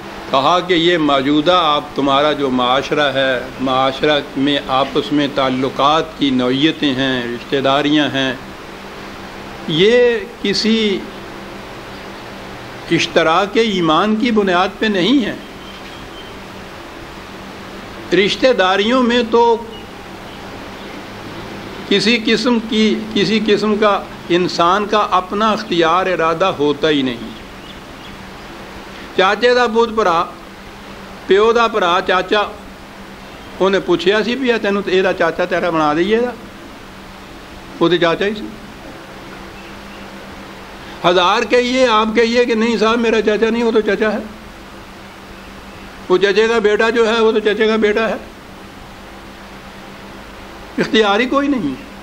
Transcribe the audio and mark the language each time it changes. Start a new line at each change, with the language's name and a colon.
Urdu: کہا کہ یہ موجودہ آپ تمہارا جو معاشرہ ہے، معاشرہ میں آپس میں تعلقات کی نوعیتیں ہیں، رشتہ داریاں ہیں، یہ کسی اشتراک ایمان کی بنیاد پہ نہیں ہے. رشتہ داریوں میں تو کسی قسم کا انسان کا اپنا اختیار ارادہ ہوتا ہی نہیں.
Punjabi: چاچے دا پوت بھرا، پیو دا بھرا چاچا، انہیں پوچھیا سی بھی تینوں یہ چاچا تیرا بنا دئیے گا، وہ تو چاچا ہی سی.
Urdu: ہزار کہیے، آپ کہیے کہ نہیں صاحب میرا چاچا نہیں، وہ تو چاچا ہے، وہ چچے کا بیٹا جو ہے وہ تو چچے کا بیٹا ہے. اختیار ہی کوئی نہیں.